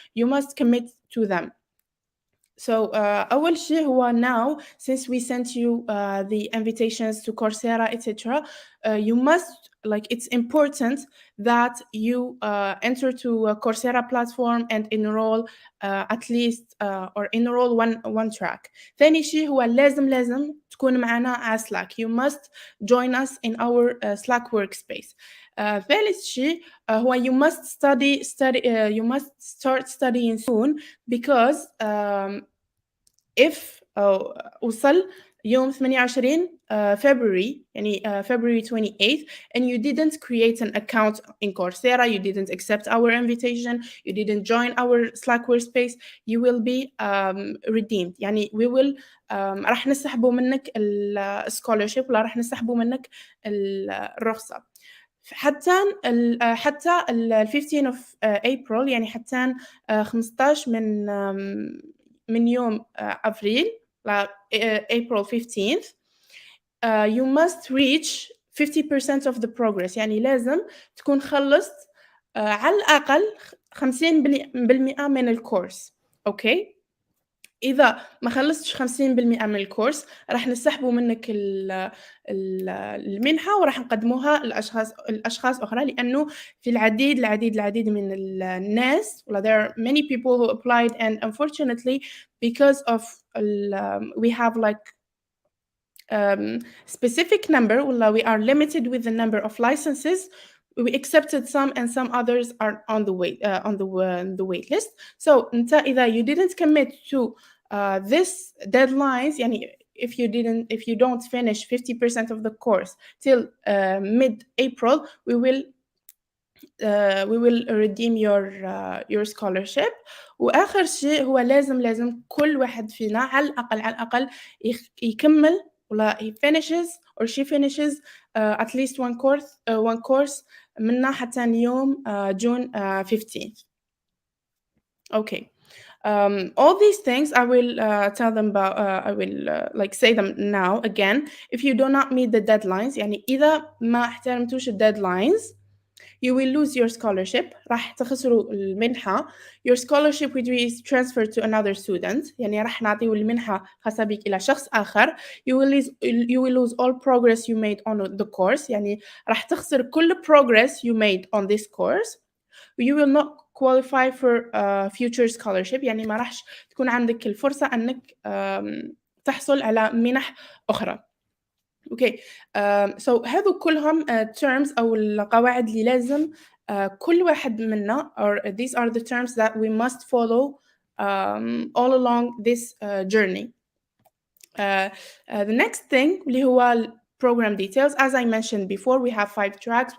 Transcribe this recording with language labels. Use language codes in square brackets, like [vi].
[en] You must commit to them. So [ar] أول شيء هو [en] now, since we sent you the invitations to Coursera, etc., you must, it's important that you enter to a Coursera platform and enroll at least or enroll one track. [ar] ثاني شيء هو لازم تكون معنا على Slack. [en] You must join us in our Slack workspace. [ar] ثالث شيء هو [en] you must you must start studying soon, because if [ar] وصل [en] يوم 28 February [ar] يعني [en] February 28th and you didn't create an account in Coursera, you didn't accept our invitation, you didn't join our Slack workspace, you will be redeemed. [ar] يعني [en] we will [ar] راح نسحبوا منك scholarship ولا راح نسحبوا منك الرخصة حتى حتى [en] 15 of April [ar] يعني حتى 15 من يوم أبريل [en] April 15th you must reach 50% of the progress. [ar] يعني لازم تكون خلصت على الأقل 50% من الكورس. أوكي؟ إذا ما خلصتش 50% من الكورس راح نسحبوا منك المنحة وراح نقدموها لأشخاص أخرى لأنه في العديد من الناس [en] there are many people who applied and unfortunately because of we have like specific number we are limited with the number of licenses. We accepted some and some others are on the wait the wait list. So [ar] إذا [en] you didn't commit to this deadlines [ar] يعني [en] if you don't finish 50% of the course till mid-April we will redeem your scholarship. [ar] وآخر شيء هو لازم كل واحد فينا على الأقل يكمل ولا [en] he finishes or she finishes at least one course [ar] منها حتى يوم [en] June 15th. Okay. All these things I will tell them about I will like say them now again. If you do not meet the deadlines [ar] يعني إذا ما احترمتوش [en] deadlines you will lose your scholarship. [ar] راح تخسروا المنحة. [en] Your scholarship will be transferred to another student. [ar] يعني راح نعطيه المنحة خاصة بك إلى شخص آخر. [en] You will lose all progress you made on the course. [ar] يعني راح تخسر كل [en] progress you made on this course. You will not qualify for future scholarship. [ar] يعني ما راحش تكون عندك الفرصة أنك تحصل على منح أخرى. [en] Okay, so [ar] هذو كلهم [en] terms [ar] أو القواعد اللي لازم كل واحد منا [en] or these are the terms that we must follow all along this journey. The next thing [ar] اللي هو [en] program details. As I mentioned before, we have 5 tracks.